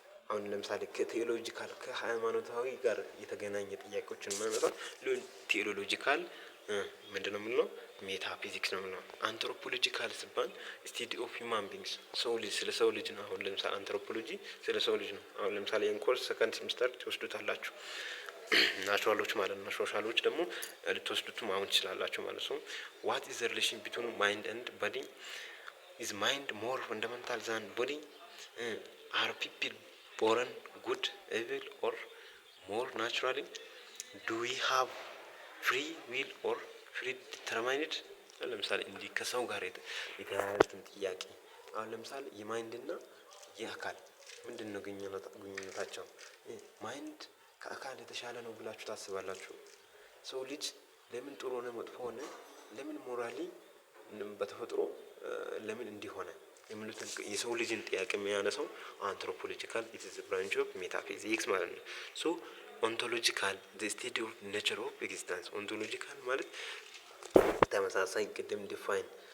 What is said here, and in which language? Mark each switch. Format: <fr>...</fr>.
<am>አሁን ለምሳሌ ከቴዎሎጂካል ከሃይማኖታዊ ጋር የተገናኘ ጥያቄዎችን ማንሳት ቴዎሎጂካል ምንድነው የምንለው ሜታፊዚክስ ነው የምንለው። አንትሮፖሎጂካል ሲባል ስቴዲ ኦፍ ሂውማን ቢንግስ ስለ ሰው ልጅ ነው። አሁን ለምሳሌ አንትሮፖሎጂ ስለ ሰው ልጅ ነው። አሁን ለምሳሌ የኮርስ ሰከንድ ሴሚስተር ትወስዱታላችሁ ናቹራሎች ማለት ነው። ሶሻሎች ደግሞ ልትወስዱትም አሁን ትችላላችሁ ማለት ነው።</am> <en>what is the relation between mind and body? is mind more fundamental than body? are people born good, evil or more naturally? do we have free will or predetermined?</en> <am>ለምሳሌ እንዲህ ከሰው ጋር የተያያዙትን ጥያቄ አሁን ለምሳሌ የማይንድ እና የአካል ምንድነው ግንኙነታቸው? ማይንድ ከአካል የተሻለ ነው ብላችሁ ታስባላችሁ? ሰው ልጅ ለምን ጥሩ ሆነ መጥፎ ሆነ ለምን ሞራሊ በተፈጥሮ ለምን እንዲሆነ የሚሉትን የሰው ልጅን ጥያቄ የሚያነሳው አንትሮፖሎጂካል</am> <en>it is a branch of metaphysics</en> <am>ማለት ነው። ኦንቶሎጂካል</am> <en>the study of nature of existence።</en> <am>ኦንቶሎጂካል ማለት ተመሳሳይ ቅድም ዲፋይን</am>